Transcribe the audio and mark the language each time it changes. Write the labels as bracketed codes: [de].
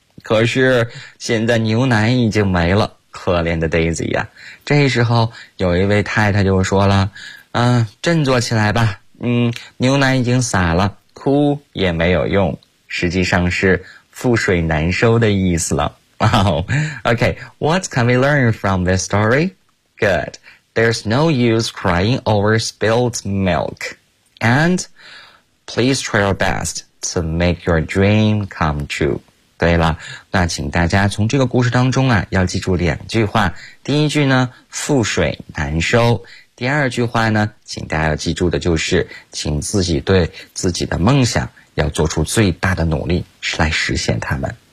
[zh] 可是现在牛奶已经没了，可怜的 Daisy 呀、啊。这时候有一位太太就说了，振作起来吧，牛奶已经洒了，哭也没有用，实际上是覆水难收的意思了。 [en] Wow, okay, what can we learn from this story? Good. There's no use crying over spilled milk. And please try your best to make your dream come true. [zh] 对了，那请大家从这个故事当中啊，要记住两句话。第一句呢，覆水难收。第二句话呢，请大家要记住的就是，请自己对自己的梦想要做出最大的努力来实现它们。